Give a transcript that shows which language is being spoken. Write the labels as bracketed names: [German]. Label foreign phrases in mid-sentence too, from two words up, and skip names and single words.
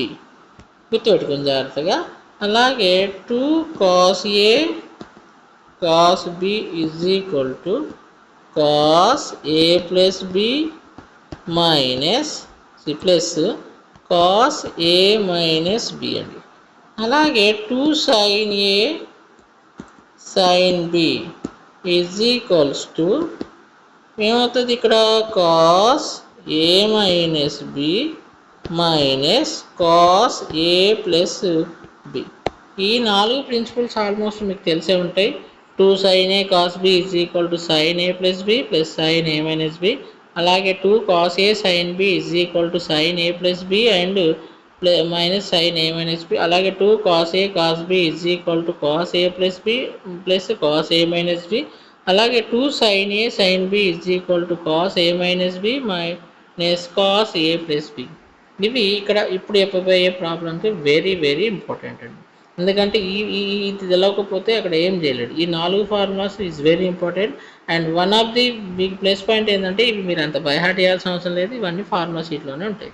[Telugu] గుర్తుపెట్టుకుని జాగ్రత్తగా. అలాగే [English] 2 cos A cos B is equal to cos A plus B minus C plus cos A minus B అండి. అలాగే 2 sin A sin B is equals to [Telugu] ఏమవుతుంది ఇక్కడ [English] cos A minus B minus cos A plus B. [Telugu] ఈ 4 [English] principles almost [Telugu] మీకు తెలిసే ఉంటాయి. [English] 2 sin A cos B is equal to sin A plus B plus sin A minus B. అలాగే 2 cos A sin B is equal to sin A plus B and minus sin A minus B. అలాగే 2 cos A cos B is equal to cos A plus B plus cos A minus B. అలాగే 2 sin A sin B is equal to cos A minus B minus cos A plus B. [Telugu] ఇవి ఇక్కడ ఇప్పుడు చెప్పబోయే ప్రాబ్లంకి [English] very very important [Telugu] అండి. ఎందుకంటే ఇది తెలవకపోతే అక్కడ ఏం చేయలేడు. [English] ఈ 4 formulas is very important. and one of the big plus point [Telugu] ఏంటంటే ఇవి మీరు అంత బైహార్ట్ చేయాల్సిన అవసరం లేదు. ఇవన్నీ ఫార్ములా షీట్లోనే ఉంటాయి.